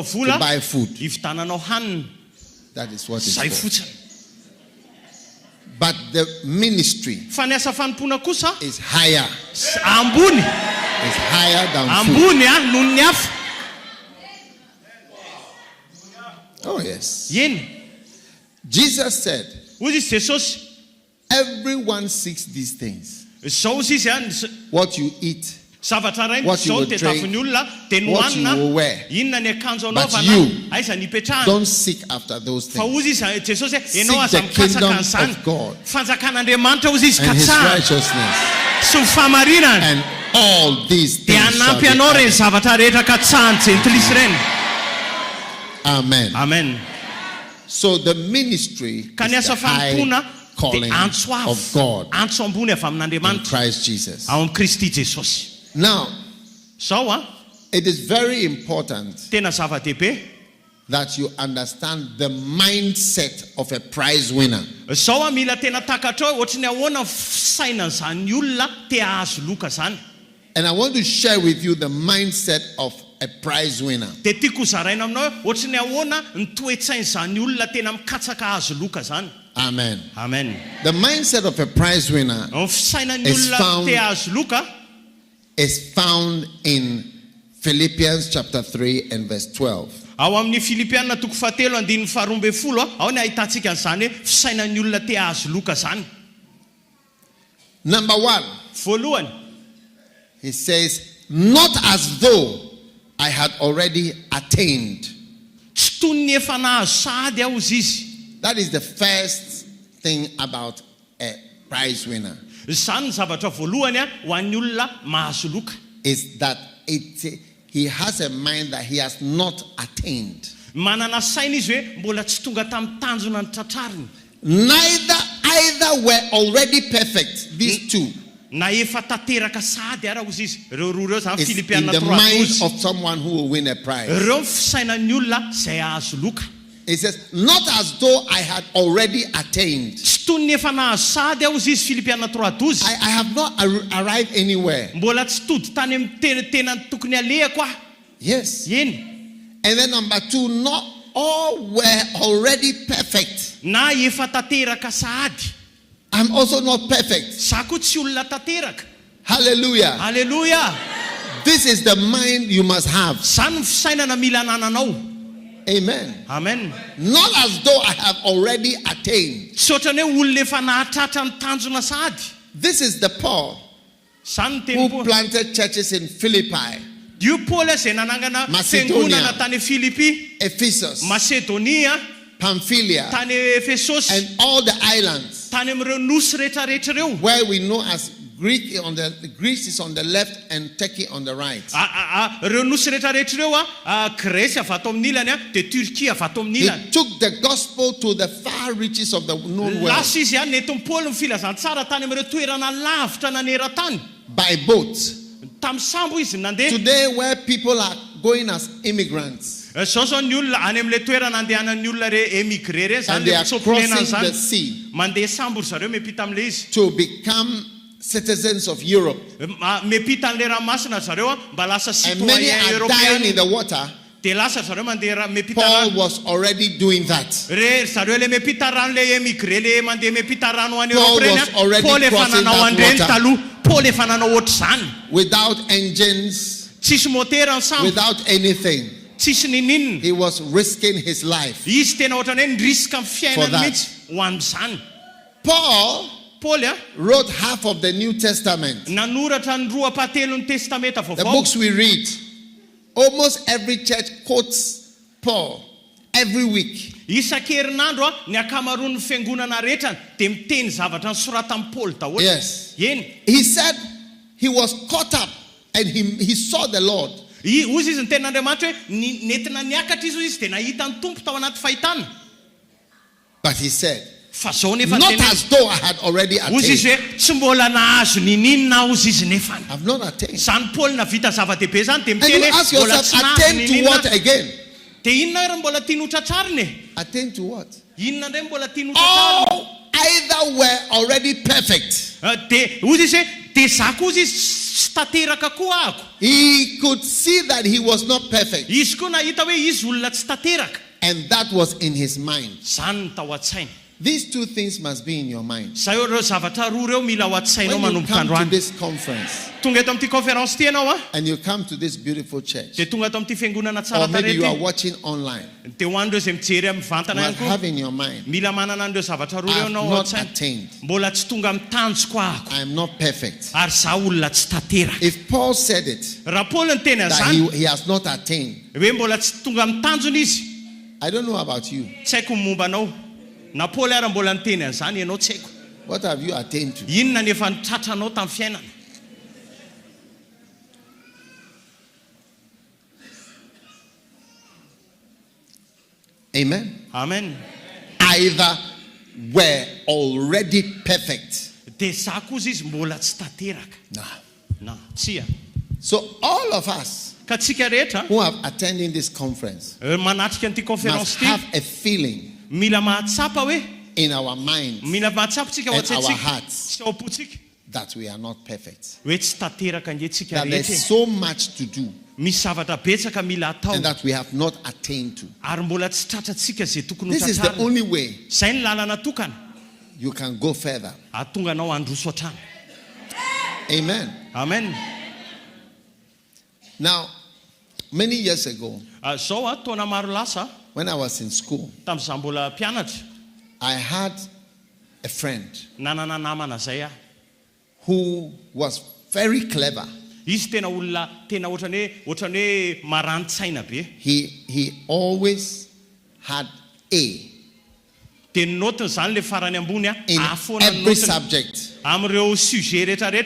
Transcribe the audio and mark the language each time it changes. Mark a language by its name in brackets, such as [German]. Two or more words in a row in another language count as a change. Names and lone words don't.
[English] to [Malagasy] vola [English] buy food. [Malagasy] hividananao hanina. [English] That is what it's [Malagasy] Zay [English] for. [Malagasy] fotsiny. [English] But the ministry [Malagasy] Fa ny asa fanompona kosa [English] is higher. [Malagasy] ambony. [English] It's higher than food. [Malagasy] Ambony noho ny hafa. [English] Oh yes. [Malagasy] Eny. [English] Jesus said, [Malagasy] Hoy izy Jesosy, [English] everyone seeks these things. [Malagasy] zao izy [English] What you eat, [Malagasy] zavatra ray [English] What you [Malagasy] zao [English] will [Malagasy] tedafin'ny olona dia ny [English] what you [Malagasy] hohanina, [English] will wear. [Malagasy] inona ny akanjo [English] But [Malagasy] anaovana, [English] you [Malagasy] aiza ny ipetrahana. [English] don't seek after those [Malagasy] Fa [English] things. [Malagasy] hoy izy Jesosy [English] Seek [Malagasy] ianao aza [English] the [Malagasy] mikatsaka [English] kingdom [Malagasy] an'izany. [English] of God [Malagasy] Fanjakan'Andriamanitra hoy izy [English] and his [Malagasy] katsahana [English] righteousness, [Malagasy] sy ny fahamarinana [English] and all these [Malagasy] dia [English] things shall [Malagasy] anampy [English] be [Malagasy] anao reny [English] added. [Malagasy] zavatra rehetra katsahany jentilisy reny. [English] Amen. [Malagasy] Amen. [English] So the ministry [Malagasy] Ka ny [English] is the [Malagasy] asa [English] high [Malagasy] fanompona [English] calling [Malagasy] dia antso avo, [English] of God [Malagasy] antso ambony avy [English] in [Malagasy] amin'Andriamanitra [English] Christ Jesus. [Malagasy] ao amin'ny Kristy Jesosy. [English] Now, [Malagasy] Zao [English] it is very important [Malagasy] tena zava-dehibe [English] that you understand the mindset of a prize winner. [Malagasy] Sao mila tena takatra ohatrany ahoana sainan'izany olona te hahazo loka zany. [English] And I want to share with you the mindset of a prize winner. [Malagasy] De tiako zaraina aminao ohatrany ahoana ny toetsain'izany olona tena mikatsaka hahazo loka zany. [English] Amen. [Malagasy] Amen. [English] The mindset of a prize winner [Malagasy] Fisainan'ny olona te hahazo loka [English] is found in Philippians chapter 3 and verse 12. [Malagasy] Ao amin'ny Filipianina toko 7:12 ao ny ahitantsika an'izany hoe fisainan'ny olona te hahazo loka zany. [English] Number 1, [Malagasy] Voalohany, [English] he says, not as though I had already attained. [Malagasy] tsy toy ny efa nahazo sahady aho izy izy. [English] That is the first thing about a prize winner. [Malagasy] Zany ny zavatra voalohany ho an'ny olona mahazo loka. [English] Is that he has a mind that he has not attained. [Malagasy] Manana saina izy hoe mbola tsy tonga tamin'ny tanjona ny tratrariny. [English] Either were already perfect, these two. [Malagasy] Na efa tanteraka sahady ara izy izy. Reo roa reo zany [English] It's in [Malagasy] Filipianina [English] the mind 3:12. of someone who will win a prize. [Malagasy] Reo fisainan'ny olona izay hahazo loka. [English] It says, not as though I had already attained. [Malagasy] Tsy toy ny efa nahazo sahady aho izy izy Filipianina 3:12. [English] I have not arrived anywhere. [Malagasy] Mbola tsy tody tany amin'ny tena tokony alehako aho. [English] Yes. [Malagasy] Eny. [English] And then number 2, not all were already perfect. [Malagasy] Na efa tanteraka sahady. [English] I'm also not perfect. [Malagasy] Za koa tsy olona tanteraka. [English] Hallelujah. [Malagasy] Hallelujah. [English] This is the mind you must have. [Malagasy] Zany ny fisainana mila anananao. [English] Amen. [Malagasy] Amen. [English] Not as though I have already attained. [Malagasy] Tsy ohatrany hoe olona efa nahatratra ny tanjona sahady. [English] This is the Paul [Malagasy] Zany ny [English] who [Malagasy] teny [English] planted churches in Philippi, [Malagasy] Io Paul izay nanangana [English] Macedonia, [Malagasy] fiangonana tany Filipi, [English] Ephesus, [Malagasy] Macedonia, [English] Pamphylia, [Malagasy] tany Efesosy, [English] and all the islands [Malagasy] tany amin'ireo nosy rehetrarehetra reo. [English] where we know as Greece is on the left and Turkey on the right. [Malagasy] Reo nosy rehetrarehetra reo Grèce avy ato amin'ny ilany dia Turquie avy ato amin'ny [English] He [Malagasy] ilany. [English] took the gospel to the far reaches of the known world [Malagasy] Lasa izy nentin'ny Paul ny filazantsara tany amin'ireo toerana lavitra naneran-tany. [English] by boat. [Malagasy] Tamin'ny sambo izy nandeha. [English] Today, where people are going as immigrants [Malagasy] Zao ny olona any amin'ilay toerana andehanan'ny olona re émigré reny zany [English] and they [Malagasy] le [English] are [Malagasy] mitsoponenany [English] crossing the [Malagasy] zany. [English] sea [Malagasy] Mandeha sambo ry zareo miampita amin'ilay izy. [English] to become citizens of Europe, [Malagasy] Miampita an'ilay ranomasina ry zareo mba lasa [English] and many [Malagasy] citoyen [English] are dying in [Malagasy] européen. [English] the water. [Malagasy] Dia lasa ry zareo mandeha miampita [English] Paul [Malagasy] rano. [English] was already doing that. [Malagasy] Re zareo le miampita rano le émigré le mandeha miampita rano any [English] Paul [Malagasy] Europe [English] was already [Malagasy] reny. Paul efa [English] crossing [Malagasy] nanao [English] that [Malagasy] andreny [English] water. [Malagasy] taloha. Paul efa nanao ohatr' zany. [English] Without engines, [Malagasy] Tsisy motera ny sambo. [English] without anything. [Malagasy] Tsisy ninninona. [English] He was risking his life. [Malagasy] Izy tena ohatrany hoe niriska amin'ny [English] For [Malagasy] fiainany [English] that. [Malagasy] mihitsy ho amin'izany. [English] Paul [Malagasy] Paul [English] wrote half of the New Testament. [Malagasy] nanoratra ny 2/3 ny testamenta [English] The [Malagasy] vaovao. [English] books we read, almost every church quotes Paul every week. [Malagasy] Isan-kerinandro ny akamaroan'ny fiangonana rehetra dia miteny zavatra nosoratan'i Paul daholo. [English] Yes. [Malagasy] Eny. [English] He said he was caught up and he saw the Lord. [Malagasy] Ozy izy ny ten'Andriamanitra hoe nentina niakatra izy dia nahita ny tompo tao anaty fahitana. [English] But he said, [Malagasy] Fa zao nefa [English] not [Malagasy] teny. [English] as though I had already [Malagasy] Ozy izy [English] attained. [Malagasy] hoe tsy mbola nahazo nininona ozy izy nefany. [English] I've not attained. [Malagasy] Zany Paul navita zava-dehibe zany dia [English] And [Malagasy] miteny [English] you [Malagasy] hoe [English] ask [Malagasy] mbola [English] yourself, [Malagasy] tsy nahazo [English] attain to what [Malagasy] nininona. [English] again? [Malagasy] Dia inona ary mbola tiany ho tratrariny e? [English] Attain to what? [Malagasy] Inona indray mbola tiany ho tratrariny? [English] All either were already perfect. [Malagasy] Dia ozy izy hoe dia za koa izy tsy tanteraka koa ahako. [English] He could see that he was not perfect. [Malagasy] Izy koa nahita hoe izy olona tsy tanteraka. [English] And that was in his mind. [Malagasy] Zany ny tao an-tsainy. [English] These two things must be in your mind. [Malagasy] Zay ireo zavatra roa reo mila ho an-tsainao [English] When you [Malagasy] manomboka [English] come to [Malagasy] androany. [English] this conference [Malagasy] Tonga eto amin'ity conférence ty ianao [English] and you come to this beautiful church, [Malagasy] dia tonga eto amin'ity fiangonana tsara [English] or maybe you are [Malagasy] tarety. [English] watching online, [Malagasy] Dia ho an'ireo izay mijery amin'ny [English] you [Malagasy] vantana ihany [English] must [Malagasy] koa. [English] have in your mind, [Malagasy] Mila manana an'ireo zavatra roa [English] I [Malagasy] reo [English] have [Malagasy] anao ao [English] not [Malagasy] an-tsaina. [English] attained. [Malagasy] Mbola tsy tonga amin'ny tanjoko ahako. [English] I am not perfect. [Malagasy] Ary za olona tsy tanteraka. [English] If Paul said it, [Malagasy] Raha Paul ny teny [English] that [Malagasy] an'izany [English] he has not attained, [Malagasy] hoe mbola tsy tonga amin'ny tanjony izy. [English] I don't know about you. [Malagasy] Tsy haiko ny momba anao. Na Paul ary mbola niteny an'izany ianao tsy haiko. [English] What have you attained to? [Malagasy] Inona ny efa nitratranao tamin'ny fiainana? [English] Amen. [Malagasy] Amen. [English] Either were already perfect. [Malagasy] Dia za koa izy mbola tsy tanteraka. [English] No. [Malagasy] Na tsia. [English] So all of us [Malagasy] Ka tsika rehetra [English] who have attended this conference [Malagasy] manatrika an'ity [English] must [Malagasy] conférence ty [English] have a feeling [Malagasy] mila mahatsapa hoe [English] in our minds [Malagasy] mila mahatsapatsika ao [English] and our [Malagasy] an-tsaintsika [English] hearts [Malagasy] sy ao am-potsika [English] that we are not perfect. [Malagasy] hoe tsy tanteraka nge-tsika [English] That [Malagasy] rehetra [English] there's so much to do [Malagasy] misy zavatra betsaka mila atao [English] and that we have not attained to. [Malagasy] ary mbola tsy tratratsika zay tokony [English] This is the [Malagasy] hotratrarina [English] only way [Malagasy] zay ny lalana tokana [English] you can go further. [Malagasy] ahatonga anao androso hatrany. [English] Amen. [Malagasy] Amen. [English] Now, many years ago, [Malagasy] Zao taona maro lasa [English] when I was in school, [Malagasy] tamin'izaho mbola mpianatra [English] I had a friend [Malagasy] nanana namana zay aho. [English] who was very clever. [Malagasy] Izy tena olona tena ohatrany hoe marani-tsaina be. [English] He always had A [Malagasy] De notiny zany le farany ambony [English] in [Malagasy] afoana [English] every [Malagasy] notiny [English] subject. [Malagasy] amin'ireo sujet rehetrarehetra